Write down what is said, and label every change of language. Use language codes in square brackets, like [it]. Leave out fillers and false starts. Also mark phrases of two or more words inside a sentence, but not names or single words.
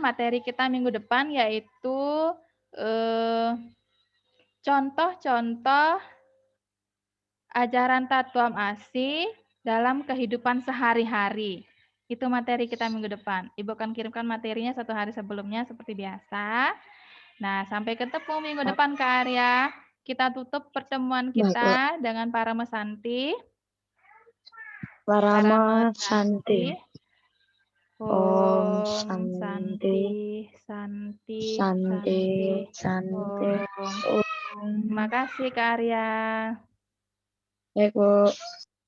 [id] Materi kita minggu depan yaitu contoh-contoh ajaran Tatvamasi dalam kehidupan sehari-hari. Itu materi kita minggu depan. Ibu akan kirimkan materinya 1 hari sebelumnya seperti biasa. Nah, sampai ketemu minggu depan Kak Arya. Kita tutup pertemuan Baik, Bu. kita dengan Parama Santi. Parama Santi. Om [sa] Om Santi, Santi, Santi, Santi. Santi. Om. [id] Terima kasih Kak Arya. Baik, Bu.